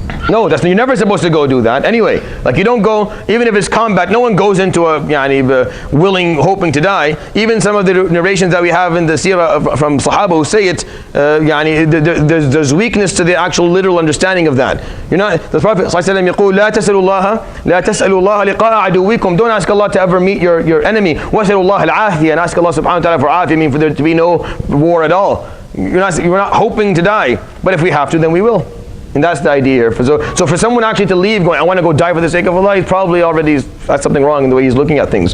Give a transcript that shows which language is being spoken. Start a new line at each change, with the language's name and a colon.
English: No, you're never supposed to go do that. Anyway, like you don't go, even if it's combat, no one goes into a willing, hoping to die. Even some of the narrations that we have in the seerah from Sahaba who say it, there's weakness to the actual literal understanding of that. The Prophet
Arabic: ﷺ يقول لا تسألوا الله لقاء عدوكم.
English: Don't ask Allah to ever meet your enemy.
Arabic: واسألوا الله العافية,
English: and ask Allah subhanahu wa ta'ala for afiyah, mean for there to be no war at all. You're not hoping to die, but if we have to, then we will. And that's the idea here. So for someone actually to leave going, I want to go die for the sake of Allah, he's probably already, that's something wrong in the way he's looking at things.